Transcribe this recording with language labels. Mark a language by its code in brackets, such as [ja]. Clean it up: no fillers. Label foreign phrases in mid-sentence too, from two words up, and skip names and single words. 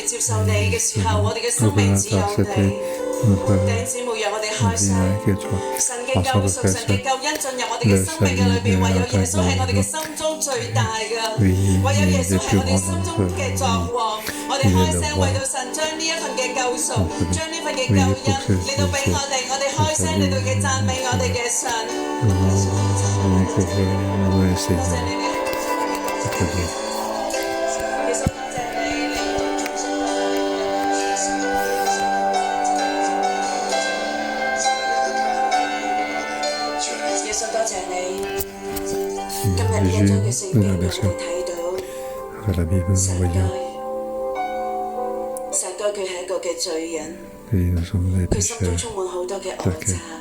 [yue] 接受你嘅時候，我哋嘅生命只有你。弟兄姊妹，讓我哋開聲，神嘅救贖、神嘅救恩進入我哋嘅生命嘅裏邊，唯有耶穌係我哋嘅心中最大嘅，唯有耶穌係我哋心中嘅作王。我哋開聲為到神將呢一份嘅救贖、將呢份嘅救恩嚟到俾我哋開聲嚟到嘅讚美我哋嘅神。多謝你哋。 [fr] de la version à la Bible voyant et nous sommes des pécheurs taqués.